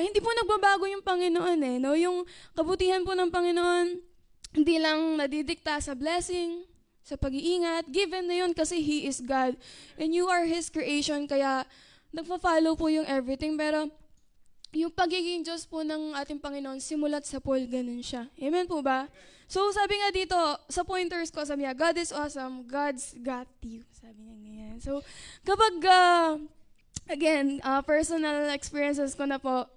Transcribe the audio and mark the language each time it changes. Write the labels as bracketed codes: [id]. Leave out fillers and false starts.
[tl] Hindi po nagbabago yung Panginoon Yung kabutihan po ng Panginoon, hindi lang nadidikta sa blessing, sa pag-iingat. [en] Given [tl] na yun kasi [en] He is God. And you are His creation, [tl] kaya nagpa-follow po yung [en] everything. [tl] Pero yung pagiging Diyos po ng ating Panginoon, simulat sa Paul, ganun siya. Amen po ba? So sabi nga dito, sa pointers ko, sabi niya, [en] God is awesome, God's got you. [tl] Sabi niya ganyan. So kapag again, personal experiences ko na po.